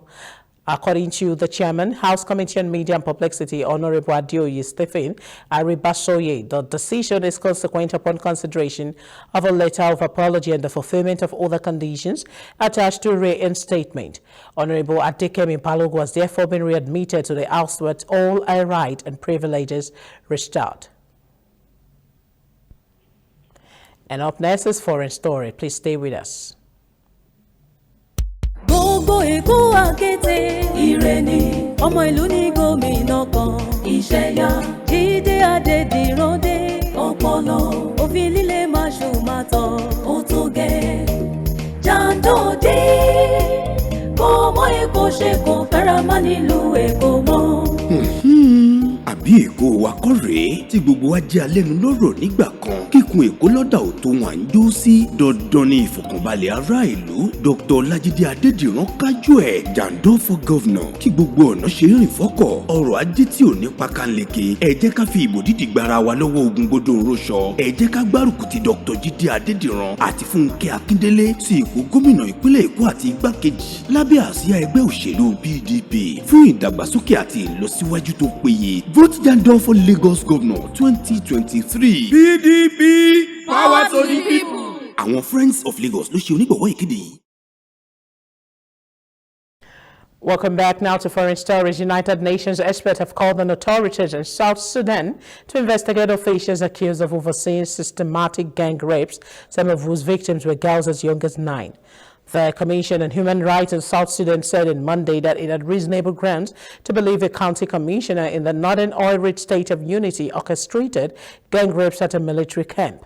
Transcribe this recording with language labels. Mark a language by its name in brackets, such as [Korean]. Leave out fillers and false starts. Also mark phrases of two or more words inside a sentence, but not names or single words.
[English] According to the chairman, House Committee on Media and Publicity, Honorable Adeoye Stephen Aribasoye, the decision is consequent upon consideration of a letter of apology and the fulfillment of other conditions attached to reinstatement. Honorable Adekemi Balogun has therefore been readmitted to the House with all her rights and privileges restored. And up next is Foreign Story. Please stay with us. [Yoruba] Gbogbo Èkó àkété ire ni ọmọ ìlú ní gómìnà kan ìṣẹ̀yà Jídé Adédìródé ọpọlọ òfin líle máṣùmátọ̀ ó tó gẹ́ jàǹdódé kọ́mọ Èkó ṣe kò fẹ́ra má nílùú Èkó mọ́. Àbí Èkó wa kọ́ rèé tí gbogbo wa jẹ́ alẹ́nu lọ́rọ̀ nígbà kan kíkun Èkó lọ́dà ò tó wọn à ń jó sí dandan ní ìfọ̀kànbalẹ̀ ará ìlú. Dr. Lájídé Adédìran kájú ẹ̀ jàǹdó [English] for governor [Yoruba] kí gbogbo ọ̀nà ṣe rìn fọ́kọ̀ ọrọ̀ ajé tí ò ní pakanleke. Ẹ jẹ́ ká fi ìbò dídì gbára wa lọ́wọ́ ogun gbódò ńrọ́ṣọ. Ẹ jẹ́ ká gbárùkù ti Dr. Jídé Adédìran àti Fúnkẹ́ Akíndélé sí ipò gómìnà ìpínlẹ̀ Èkó àti igbákejì lábẹ́ àsíá ẹgbẹ́ òṣèlú PDP fún ìdàgbàsókè àti ìlọsíwájú tó péye. [English] Vote Jandor for Lagos Governor 2023. PDP, power to the people. [Yoruba] Àwọn Friends of Lagos ló ṣe onígbọ̀wọ́ ìkéde yìí. [English] Welcome back now to Foreign Stories. United Nations experts have called on authorities in South Sudan to investigate officials accused of overseeing systematic gang rapes, some of whose victims were girls as young as 9. The Commission on Human Rights in South Sudan said on Monday that it had reasonable grounds to believe a county commissioner in the northern oil-rich state of Unity orchestrated gang rapes at a military camp.